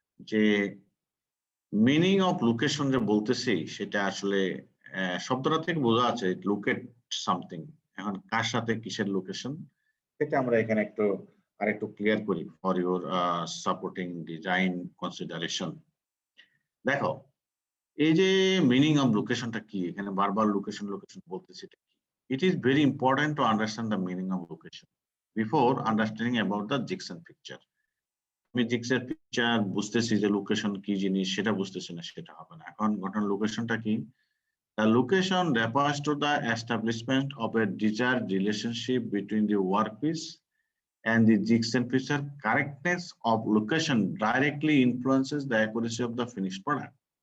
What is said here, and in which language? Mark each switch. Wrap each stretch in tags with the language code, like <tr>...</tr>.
<bn>যে meaning of location যে বলতেছি সেটা আসলে শব্দটা থেকে বোঝা আছে লোকেট সামথিং। এখন কার সাথে কিসের লোকেশন, এটা আমরা এখানে আরেকটু ক্লিয়ার করি for your supporting design consideration. দেখো এই যে মিনিং অফ লোকেশনটা কি, এখানে বারবার লোকেশন বলতেছি,</bn> <en>it is very important to understand the meaning of location before understanding about the Jigsaw picture.</en> <bn>আমি জিগসের পিকচার বুঝতেছি যে লোকেশন কি জিনিস, সেটা বুঝতেছি না, সেটা হবে না। এখন ঘটনা লোকেশনটা কি?</bn> <en>The location refers to the establishment of a desired relationship between the workpiece and the Jigsaw picture. Correctness of location directly influences the accuracy of the finished product.</en>